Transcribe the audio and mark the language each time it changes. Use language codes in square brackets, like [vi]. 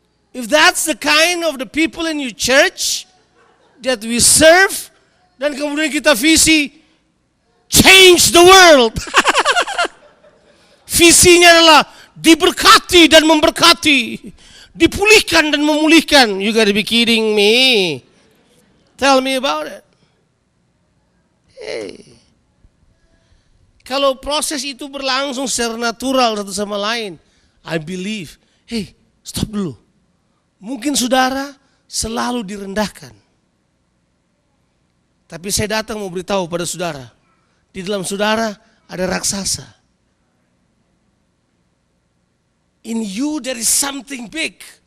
[en] If that's the kind of the people in your church that we serve, [id] dan kemudian kita visi [en] change the world. [id] Visinya adalah diberkati dan memberkati, dipulihkan dan memulihkan. [en] You gotta be kidding me. Tell me about it. Hey. [id] Kalau proses itu berlangsung secara natural satu sama lain, [en] I believe, hey, [id] stop dulu. Mungkin saudara selalu direndahkan. Tapi saya datang mau beritahu pada saudara, di dalam saudara ada raksasa. [en] In you there is something big.